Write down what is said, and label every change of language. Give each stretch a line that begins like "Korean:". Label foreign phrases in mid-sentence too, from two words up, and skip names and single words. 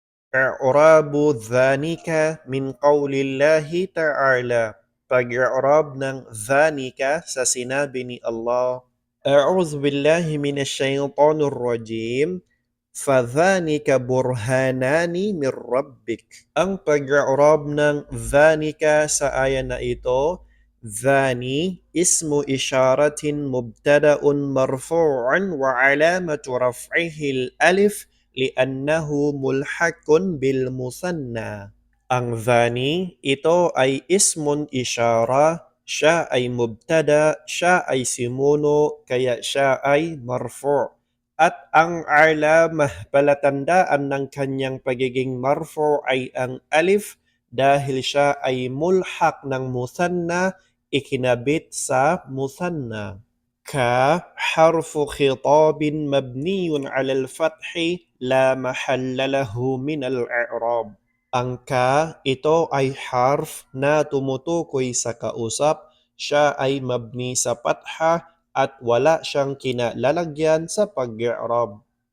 Arabic: إعراب ذانك من قول الله تعالى.
Filipino: Pag-i'rab ng dhanika sa sinabi ni Allah.
Arabic: أعوذ بالله من الشيطان الرجيم. فذانك برهانان من ربك.
Filipino: Ang pag-i'rab ng dhanika sa aya na ito,
Arabic: ذان اسم إشارة مبتدأ مرفوع وعلامة رفعه الألف لأنه ملحق بالمثنى.
Filipino: Ang dhani, ito ay
Arabic: اسم إشارة,
Filipino: siya ay mubtada, siya ay simuno, kaya siya ay marfu'. At ang alamah, palatandaan ng kanyang pagiging marfu' ay ang alif dahil siya ay mulhaq ng musanna, ikinabit sa musanna.
Arabic: ك حرف خطاب مبني على الفتح لا محل له من الإعراب.
Filipino: Ang ka, ito ay harf na tumutukoy sa kausap, siya ay mabni sa patha at wala siyang kinalalagyan sa pag-i'rab.